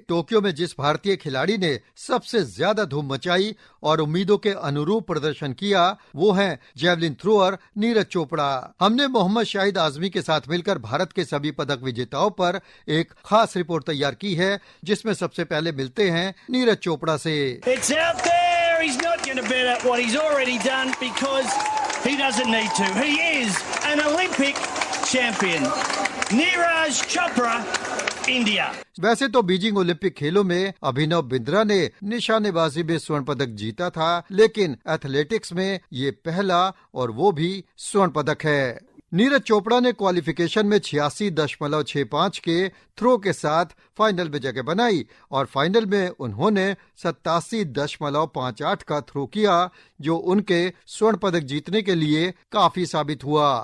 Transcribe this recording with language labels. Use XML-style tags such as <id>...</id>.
<hi>Tokyo में जिस भारतीय खिलाड़ी ने सबसे ज्यादा धूम मचाई और उम्मीदों के अनुरूप प्रदर्शन किया, वो हैं जेवलिन थ्रोअर नीरज चोपड़ा। हमने मोहम्मद शाहिद आजमी के साथ मिलकर भारत के सभी पदक विजेताओं पर एक खास रिपोर्ट तैयार की है, जिसमें सबसे पहले मिलते हैं नीरज चोपड़ा से।</hi> <en>He's not going to bet at what he's already done because he doesn't need to. He is an Olympic champion. Neeraj Chopra, India.</en> <hi>वैसे तो बीजिंग ओलंपिक खेलों में अभिनव बिंद्रा ने निशानेबाजी में स्वर्ण पदक जीता था, लेकिन एथलेटिक्स में ये पहला और वो भी स्वर्ण पदक है। नीरज चोपड़ा ने क्वालिफिकेशन में 86.65 के थ्रो के साथ फाइनल में जगह बनाई और फाइनल में उन्होंने 87.58 का थ्रो किया, जो उनके स्वर्ण पदक जीतने के लिए काफी साबित हुआ।</hi>